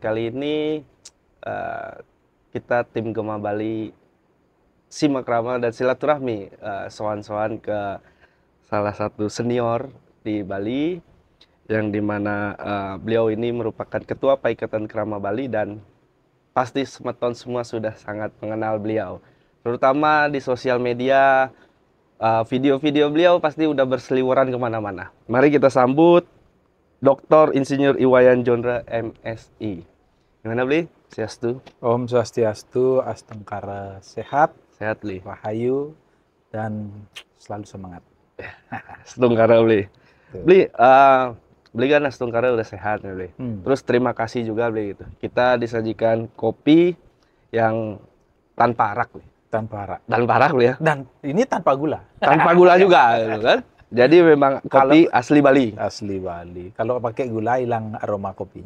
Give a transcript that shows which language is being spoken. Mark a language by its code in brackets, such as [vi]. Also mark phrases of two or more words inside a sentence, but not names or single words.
[id] Kali ini kita tim Gema Bali simak rama dan silaturahmi sowan-sowan ke salah satu senior di Bali yang dimana beliau ini merupakan ketua Paikatan Krama Bali dan pasti semeton semua sudah sangat mengenal beliau, terutama di sosial media. Video-video beliau pasti udah berseliweran kemana-mana. Mari kita sambut Dr. Insinyur Iwayan Jondra MSI. Gimana Bli? Swastiastu. [ban] Om Swastiastu, Astengkara sehat, [id] Sehat Bli. rahayu, dan selalu semangat. Astungkara Bli. Bli, Bli kan Astungkara udah sehat ya Bli. Terus terima kasih juga Bli gitu. Kita disajikan kopi yang tanpa arak Bli. Tanpa arak. Tanpa arak Bli ya. Dan ini tanpa gula. Tanpa gula juga gitu kan. Jadi memang kopi asli Bali. Asli Bali. Kalau pakai gula hilang aroma kopinya.